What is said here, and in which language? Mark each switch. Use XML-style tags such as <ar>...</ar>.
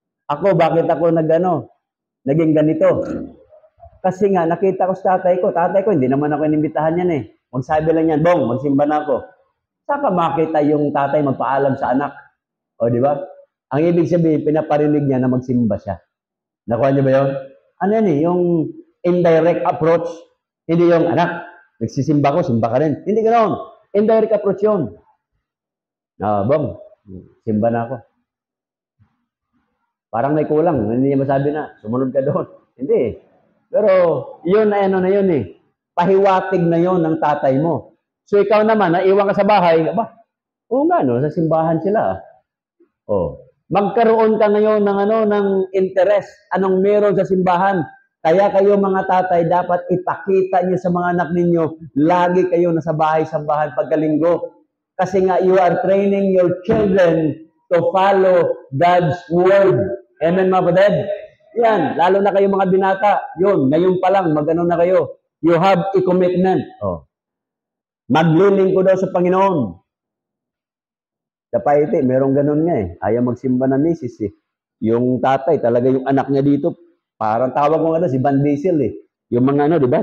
<tl>Ako, bakit ako naging ganito? Kasi nga, nakita ko sa tatay ko, hindi naman ako inimbitahan yan eh. Magsabi lang yan, Bong, magsimba na ako. Saka makita yung tatay magpaalam sa anak. Di ba? Ang ibig sabihin, pinaparinig niya na magsimba siya. Nakuha niyo ba yun? Ano yan eh, yung indirect approach. Hindi yung, anak, nagsisimba ko, simba ka rin. Hindi ganoon. Indirect approach yun. Bong, simba na ako. Parang may kulang. Hindi niya masabi na, sumunod ka doon. Hindi. Pero, yun na ano na yun eh. Pahiwatig na yon ng tatay mo. So ikaw naman, naiwan ka sa bahay, oo nga no, sa simbahan sila. Magkaroon ka ngayon ng interest, anong meron sa simbahan. Kaya kayo mga tatay, dapat ipakita niyo sa mga anak ninyo, lagi kayo nasa bahay-sambahan pagkalinggo. Kasi nga,</tl> <en>you are training your children to follow God's word.</en> <tl>Amen mga kapatid? Yan, lalo na kayo mga binata, yun, ngayon pa lang, magano na kayo.</tl> <en>You have a commitment.</en> <tl>Maglilingkod daw sa Panginoon. Sa Paiti, merong ganun nga eh. Ayaw magsimba na misis eh. Yung tatay, talaga yung anak niya dito, parang tawag mo nga si Van Diesel eh. Yung mga di ba?</tl>